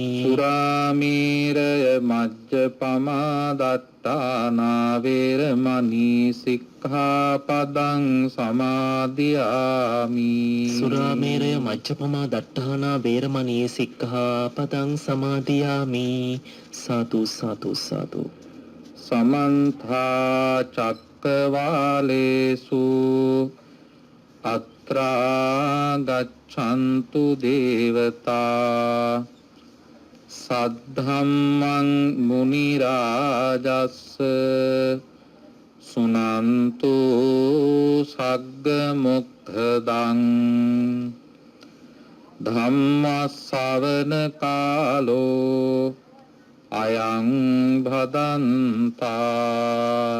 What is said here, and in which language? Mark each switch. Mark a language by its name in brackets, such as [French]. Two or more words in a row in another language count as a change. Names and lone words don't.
[Pali] සුරාමේරය මජ්ජපමා දට්ඨානා වේරමණී සික්ඛාපදං සමාදියාමි. සුරාමේරය මජ්ජපමා දට්ඨානා වේරමණී සික්ඛාපදං සමාදියාමි. [Sinhala] සාදු සාදු සාදු. [Pali] සමන්තා චක්කවාලේසු අත්‍රා ගච්ඡන්තු දේවතා සද්ධම්මං මුනි රාජස්ස සුනන්තු සග්ග මොක්ඛදං ධම්ම ශ්‍රවණ කාලෝ අයං භදන්තා.